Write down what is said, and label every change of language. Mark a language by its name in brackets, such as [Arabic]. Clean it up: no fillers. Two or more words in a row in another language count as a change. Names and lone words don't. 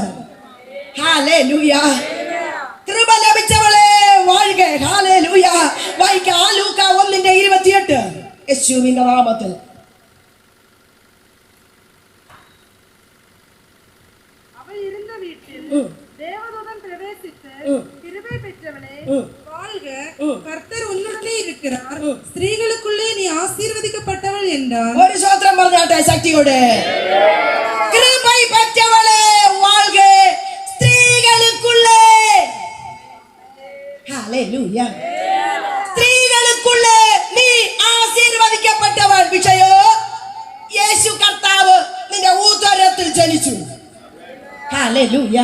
[Malayalam] ഹല്ലേലൂയ. കൃപ ലഭിച്ചവളെ വാഴുക. ഹല്ലേലൂയ. വായിക്കാം ലൂക്ക 1:28. യേശുവിന്റെ നാമത്തിൽ. അവൾ ഇരുന്ന വീട്ടിൽ ദേവദൂതൻ പ്രവേശിച്ച്, [Tamil] கிருபை பெற்றவளே வாழ்க, கர்த்தர் உன்னுடனே இருக்கிறார், ஸ்திரீகளுக்குள்ளே நீ ஆசீர்வதிக்கப்பட்டவள் என்றார். [Malayalam] ഒരു സ്തോത്രം പറഞ്ഞാട്ടെ ശക്തിയോടെ. [Tamil] கிருபை பெற்றவளே வாழ்க, [Malayalam] സ്ത്രീകൾക്കുള്ളേ. ഹല്ലേലൂയ. സ്ത്രീകൾക്കുള്ളേ നീ ആശീർവദിക്കപ്പെട്ടവൾ. വിഷയോ യേശു കർത്താവ് നിന്റെ ഉദരത്തിൽ ജനിച്ചു. ഹല്ലേലൂയ.